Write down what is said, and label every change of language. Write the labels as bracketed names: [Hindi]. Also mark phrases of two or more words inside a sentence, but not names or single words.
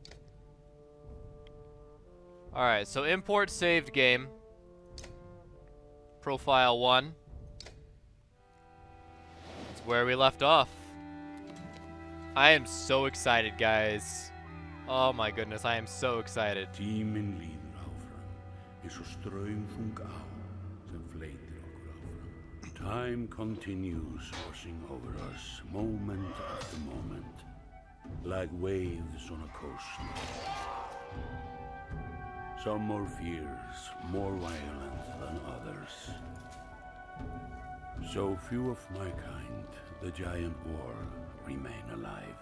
[English] Alright, so import saved game. Profile 1. It's where we left off. I am so excited, guys. Oh my goodness, I am so excited. [Icelandic] Tíminn líður áfram, eins og straumþung á sem fleytir okkur áfram. [English] Time continues washing over us, moment after moment, like waves on a coast. Some more fierce, more violent than others. So few of my kind, the giant war, remain alive.